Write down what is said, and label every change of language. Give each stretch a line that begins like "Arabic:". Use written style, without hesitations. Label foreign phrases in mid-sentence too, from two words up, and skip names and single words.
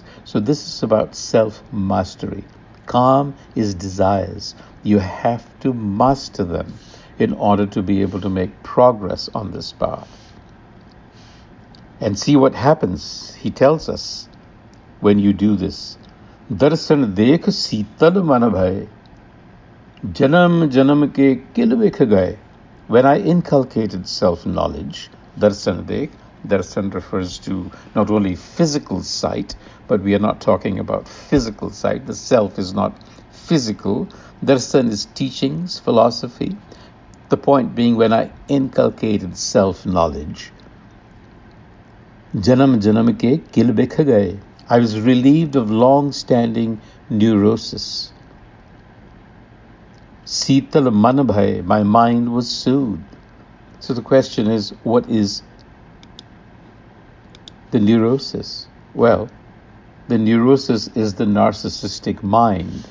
English: So this is about self-mastery. Calm is desires. You have to master them in order to be able to make progress on this path. And see what happens. He tells us when you do this.
Punjabi: ਦਰਸਨ ਦੇਖ ਸੀਤਲ ਮਨ ਭਈ, ਜਨਮ ਜਨਮ ਕੇ ਕਿਲ ਵਿਖ ਗਏ.
English: When I inculcated self-knowledge, Darsan refers to not only physical sight, but we are not talking about physical sight. The self is not physical. Darsan is teachings, philosophy. The point being, when I inculcated self-knowledge,
Punjabi: ਜਨਮ ਜਨਮ ਕੇ ਕਿਲ ਵਿਖ ਗਏ,
English: I was relieved of long-standing neurosis.
Punjabi: ਸੀਤਲ ਮਨ ਭਈ,
English: my mind was soothed. So the question is, what is the neurosis? Well, the neurosis is the narcissistic mind.